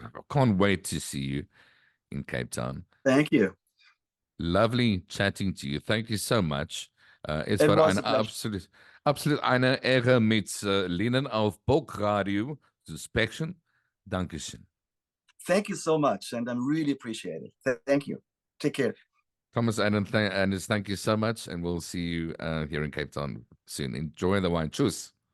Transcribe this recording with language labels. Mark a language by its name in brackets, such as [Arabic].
[English] Can't wait to see you in Cape Town. Thank you. Lovely chatting to you. Thank you so much. [German] Es war eine absolut eine Ehre, mit Ihnen auf Bok Radio zu sprechen. Dankeschön. [English] Thank you so much, and I really appreciate it. Thank you. Take care. Thomas and thank you so much, and we'll see you here in Cape Town soon. Enjoy the wine. Tschüss.